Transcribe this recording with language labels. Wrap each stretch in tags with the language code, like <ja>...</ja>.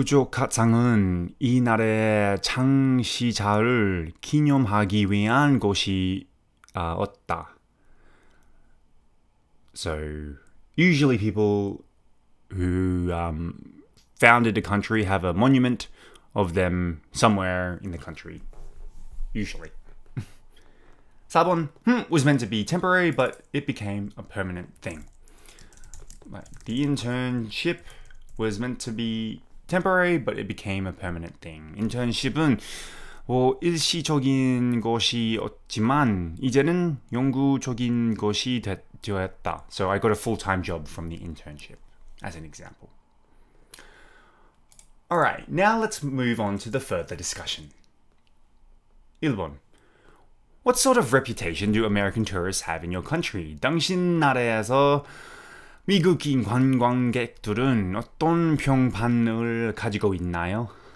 <ko>규조가상은 이 나라의 창시자를 기념하기 위한 것이었다.</ko> <en>So, usually people who founded a country have a monument of them somewhere in the country. Usually.</en> <ko>4번.</ko> <en>Was meant to be temporary, but it became a permanent thing. Like the internship was meant to be temporary, but it became a permanent thing.</en> <ko>internship은 일시적인 것이었지만 이제는 영구적인 것이 되었다.</ko> <en>So I got a full-time job from the internship, as an example. Alright, now let's move on to the further discussion.</en> <ko>1번.</ko> <en>What sort of reputation do American tourists have in your country?</en> <ko>당신 나라에서 미국인 관광객들은 어떤 평판을 가지고 있나요?</ko>